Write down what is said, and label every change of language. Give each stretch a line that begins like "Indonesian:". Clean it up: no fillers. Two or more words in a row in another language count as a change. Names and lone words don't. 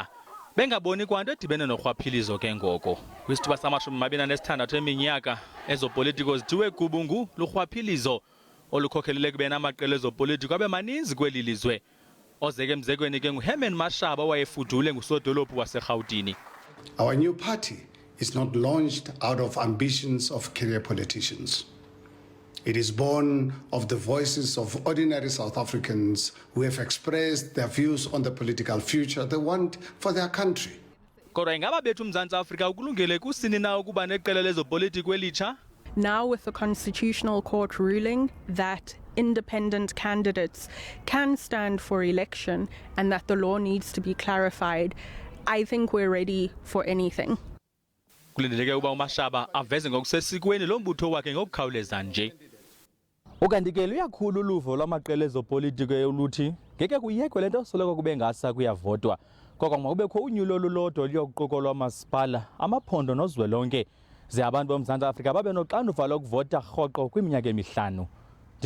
Xhosa: Bengaboni kwanto edibene norhwaphilizo ke ngoko. Kwisithuba sama-26 eminyaka ezopolitiko zithiwe gubungu lurhwaphilizo olukhokhelele kubeni amaqela ezopolitiko abe maninzi kweli lizwe. Ozeke emzekweni ke nguHerman Mashaba owayefudule ngusodolophu waseRhawutini.
English: Our new party is not launched out of ambitions of career politicians. It is born of the voices of ordinary South Africans who have expressed their views on the political future they want for their country.
Xhosa: Kodwa ingaba bethu uMzantsi Afrika ukulungele kusini na ukuba neqela lezopolitiko elitsha?
English: Now with the Constitutional Court ruling that independent candidates can stand for election and that the law needs to be clarified, I think we're ready for anything.
Xhosa: Kulindeleke uba uMashaba aveze ngokusesikweni lo mbutho wakhe ngokukhawuleza nje. Ukanti ke luyakhulu uluvo lwamaqela ezopolitiko oluthi ngeke kuyekwe lento soloko kube ngasa kuyavotwa. Kodwa makubekho unyulo olulodwa oluyokuquka lwamasipala amaphondo nozwelonke ze abantu boMzantsi Afrika babe noxanduva lokuvota rhoqo kwiminyaka emihlanu.